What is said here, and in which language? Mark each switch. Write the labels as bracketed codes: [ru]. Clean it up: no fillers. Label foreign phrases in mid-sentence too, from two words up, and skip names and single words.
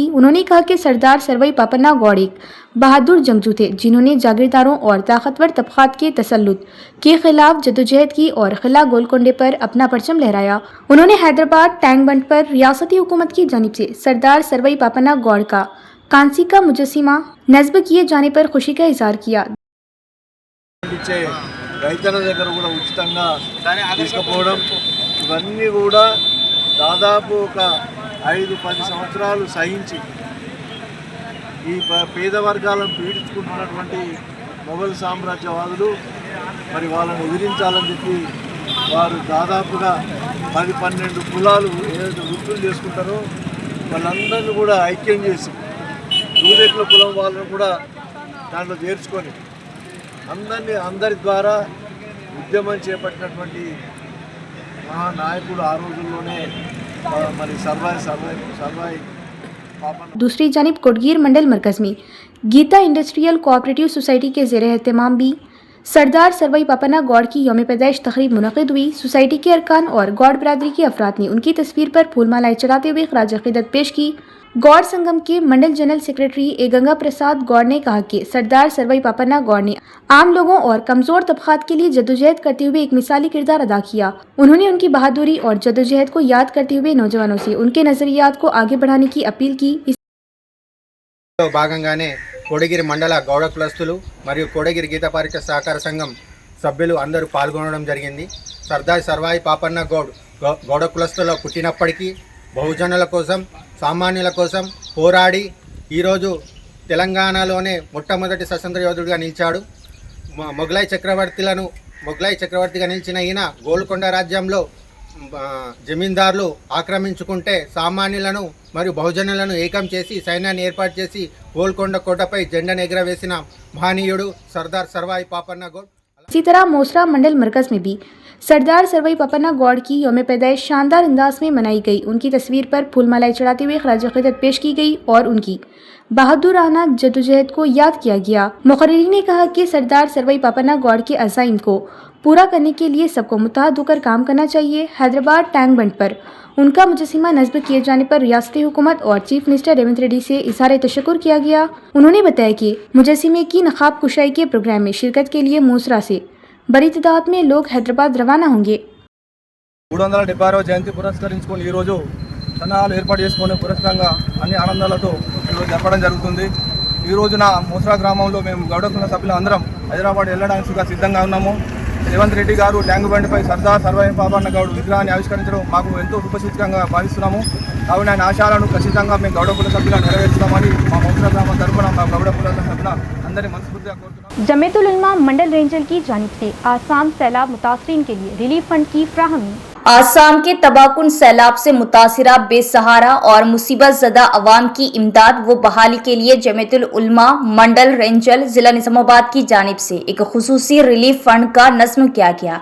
[ur] انہوں نے کہا کہ سردار سروائی پاپنا گوڑ ایک بہادر جنگجو تھے، جنہوں نے جاگیرداروں اور طاقتور طبقات کے تسلط کے خلاف جدوجہد کی اور قلعہ گولکنڈہ پر اپنا پرچم لہرایا. انہوں نے حیدرآباد ٹینک بنڈ پر ریاستی حکومت کی جانب سے سردار سروائی پاپنا گوڑ کا کانسی کا مجسمہ نصب کیے جانے پر خوشی کا اظہار کیا. [te] రైతన్న దగ్గర కూడా ఉచితంగా తీసుకుపోవడం ఇవన్నీ కూడా దాదాపు ఒక 5-10 సంవత్సరాలు సహించి ఈ పేద వర్గాలను పీడించుకుంటున్నటువంటి మొఘల్ సామ్రాజ్యవాదులు మరి వాళ్ళని ఎదిరించాలని చెప్పి వారు దాదాపుగా 10-12 కులాలు ఏదైతే వృత్తులు చేసుకుంటారో వాళ్ళందరినీ కూడా ఐక్యం చేసి దూదేకుల కులం వాళ్ళని కూడా దాంట్లో చేర్చుకొని అందరి ద్వారా ఉద్యమం చేపట్టినటువంటి మహానాయకుడు ఆ రోజుల్లోనే మరి सरवाई [ur] دوسری جانب کوٹگیر منڈل مرکز میں گیتا انڈسٹریل کوآپریٹو سوسائٹی کے زیر اہتمام بھی سردار سروائی پاپنا گوڑ کی یوم پیدائش تقریب منعقد ہوئی. سوسائٹی کے ارکان اور گوڑ برادری کے افراد نے ان کی تصویر پر پھول مالائیں چڑھاتے ہوئے خراج عقیدت پیش کی. گوڑ سنگم کے منڈل [en] general secretary [ur] اے گنگا پرساد گوڑ نے کہا کہ سردار سروائی پاپنا گوڑ نے عام لوگوں اور کمزور طبقات کے لیے جدوجہد کرتے ہوئے ایک مثالی کردار ادا کیا. انہوں نے ان کی بہادری اور جدوجہد کو یاد کرتے ہوئے نوجوانوں سے ان کے نظریات کو آگے بڑھانے کی اپیل کی. [te] భాగంగానే కోడగిరి మండల గౌడ కులస్తులు మరియు కోడగిరి గీత పారిక సహకార సంఘం సభ్యులు అందరూ పాల్గొనడం జరిగింది। సర్దార్ సర్వాయి పాపన్న గౌడ కులస్తులో పుట్టినప్పటికీ బహుజనుల కోసం, సామాన్యుల కోసం పోరాడి ఈరోజు తెలంగాణలోనే మొట్టమొదటి స్వతంత్ర యోధుడిగా నిలిచాడు। మొఘలాయి చక్రవర్తిగా నిలిచిన ఈయన గోల్కొండ రాజ్యంలో జమీందారులు ఆక్రమించుకుంటే సామాన్యులను మరియు బహుజనులను ఏకం చేసి సైన్యాన్ని ఏర్పాటు చేసి గోల్కొండ కోటపై జెండాను ఎగరవేసిన మహనీయుడు सरदार सरवाई पापन्ना गौड़। [ur] اسی طرح موسرا منڈل مرکز میں بھی سردار سروائی پاپنا گوڑ کی یوم پیدائش شاندار انداز میں منائی گئی. ان کی تصویر پر پھول مالائیں چڑھاتے ہوئے خراج عقیدت پیش کی گئی اور ان کی بہادرانہ جدوجہد کو یاد کیا گیا. مقررین نے کہا کہ سردار سروائی پاپنا گوڑ کے عزائم کو پورا کرنے کے لیے سب کو متحد ہو کر کام کرنا چاہیے. حیدرآباد ٹینک بنڈ پر ان کا مجسمہ نصب کیے جانے پر ریاستی حکومت اور [en] chief minister [ur] ریونت ریڈی سے اظہار تشکر کیا گیا. انہوں نے بتایا کہ مجسمے کی نقاب کشائی کے پروگرام میں شرکت کے لیے موسرا سے بڑی تعداد میں لوگ حیدرآباد روانہ ہوں گے. [te] 376వ జయంతి పురస్కరించుకొని ఈరోజు సన్నాహాలు ఏర్పాటు చేసుకునే పురస్కారంగా అన్ని ఆనందాలతో ఈరోజు జరపడం జరుగుతుంది। ఈ రోజున మూసరా గ్రామంలో మేము గౌడకుల సభ్యులు అందరం హైదరాబాద్ వెళ్ళడానికి సిద్ధంగా ఉన్నాము। రేవంత్ రెడ్డి గారు ట్యాంక్ బండిపై సర్దార్ సర్వై పాపన్న గౌడ్ విగ్రహాన్ని ఆవిష్కరించడం మాకు ఎంతో శుభసూచకంగా భావిస్తున్నాము। కావున ఆయన ఆశయాలను ఖచ్చితంగా మేము గౌడకుల సభ్యులు నెరవేర్చుతామని మా మూసరా గ్రామం తరఫున మా గౌడకుల సభ్యుల అందరి మనస్ఫూర్తిగా కోరుతున్నాము। [ur] جمعیۃ العلماء منڈل رینجل کی جانب سے آسام سیلاب متاثرین کے لیے [en] relief fund [ur] کی فراہمی. آسام کے تباہ کن سیلاب سے متاثرہ بے سہارا اور مصیبت زدہ عوام کی امداد و بحالی کے لیے جمعیۃ العلماء منڈل رینجل ضلع نظام آباد کی جانب سے ایک خصوصی [en] relief fund [ur] کا نظم کیا گیا.